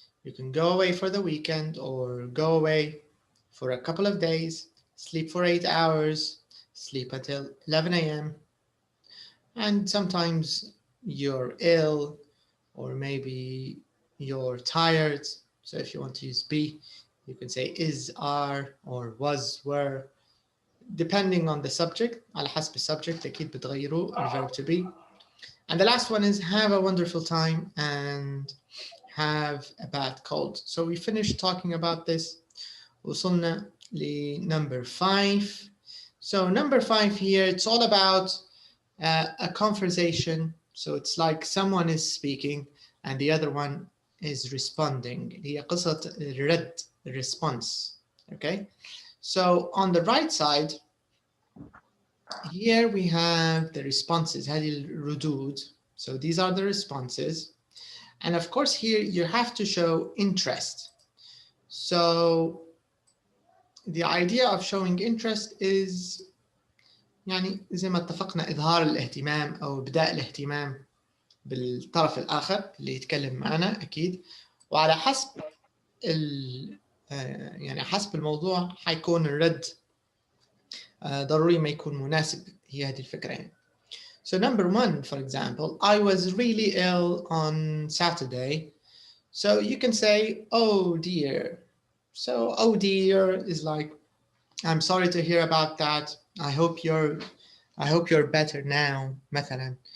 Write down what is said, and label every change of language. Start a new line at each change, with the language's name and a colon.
English: You can go away for the weekend or go away for a couple of days, sleep for 8 hours, sleep until 11 a.m. And sometimes you're ill, or maybe you're tired. So if you want to use be, you can say is, are, or was, were, depending on the subject.
Arabic: على حسب السبجكت أكيد بتغيروا
English: the verb to be. And the last one is have a wonderful time and have a bad cold. So we finished talking about this.
Arabic: وصلنا
English: number 5. So number 5 here, it's all about a conversation. So it's like someone is speaking and the other one is responding.
Arabic: هي قصة الرد, response.
English: Okay. So on the right side, here we have the responses.
Arabic: هذه الردود.
English: So these are the responses. And of course here you have to show interest. So the idea of showing interest is
Arabic: يعني زي ما اتفقنا إظهار الاهتمام أو إبداء الاهتمام بالطرف الآخر اللي يتكلم معنا أكيد. وعلى حسب يعني حسب الموضوع حيكون الرد ضروري ما يكون مناسب. هي هذه الفكرة يعني.
English: So number 1, for example, I was really ill on Saturday. So you can say, oh dear. So, oh dear is like, I'm sorry to hear about that. I hope you're better now,
Arabic: مثلا.